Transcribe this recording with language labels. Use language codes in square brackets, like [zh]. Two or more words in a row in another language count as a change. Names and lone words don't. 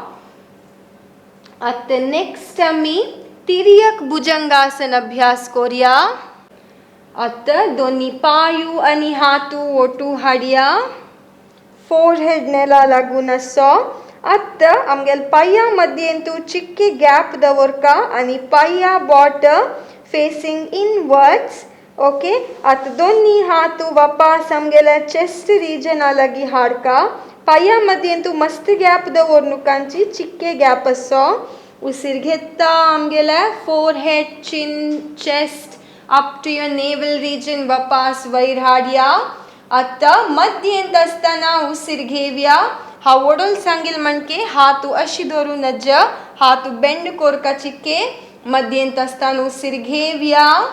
[kok] आता नेक्स्ट आमी तिर्यक भुजंगासन अभ्यास कोरया आता दोन्ही पायू आणि हातू ओटू हाडया फोरहेड नेला लागून असो आता आमगेल पाया मध्येंतू चिक्के गॅप दवरका आणि पाया बॉट [en] facing inwards okay [kok] आता दोन्ही हातू वापास आमगेल्या [en] chest region [kok] लागी हाडका पाया मध्येंतू मस्त गॅप दवरनुकांची चिक्के गॅप असो उसिर घेता आमगेले फोरहेड चिन [en] chest up to your navel region [kok] वापास वैर हाडया आता मध्येंत असताना उसिर घेवया हा वडोल सांगिल म्हणके हातू अशी धरू नज हातू बेंड कोरका चिक्के मध्येंत असताना उसिर घेवया